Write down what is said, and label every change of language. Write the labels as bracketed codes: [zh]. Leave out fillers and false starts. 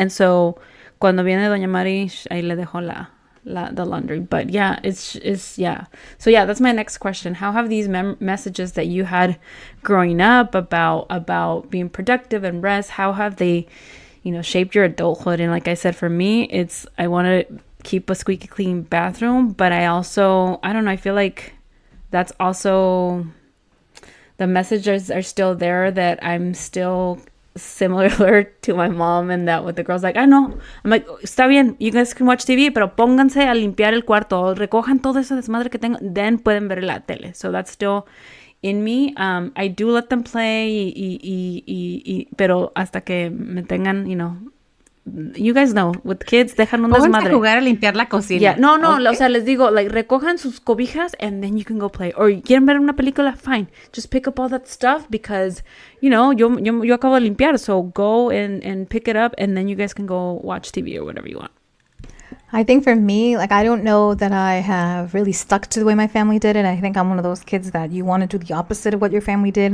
[es] And so cuando viene Doña Mari, ahí le dejo [en] the laundry. But yeah, it's yeah. So yeah, that's my next question. How have these messages that you had growing up about being productive and rest, how have they, you know, shaped your adulthood? And like I said, for me, it's, I want to keep a squeaky clean bathroom, but I don't know, I feel like that's also, the messages are still there, that I'm still similar to my mom, and that with the girls, like, I know, I'm like, [es] está bien, [en] you guys can watch TV, [es] pero pónganse a limpiar el cuarto, recojan todo ese desmadre que tengo, [en] then [es] pueden ver la tele. [en] So that's still in me. I do let them play, [es] pero hasta que me tengan, [en] you know, you guys know, with kids, [es] dejan un desmadre. Pónganse a jugar a limpiar la cocina. [en] Yeah, no, okay. [es] O sea, les digo, [en] like, [es] recojan sus cobijas [en] and then you can go play. [es] Or quieren ver una película, fine. [en] Just pick up all that stuff because, you know, [es] yo acabo de limpiar, [en] so go and pick it up, and then you guys can go watch TV or whatever you want. I think for me, like, I don't know that I have really stuck to the way my family did it. I think I'm one of those kids that you want to do the opposite of what your family did.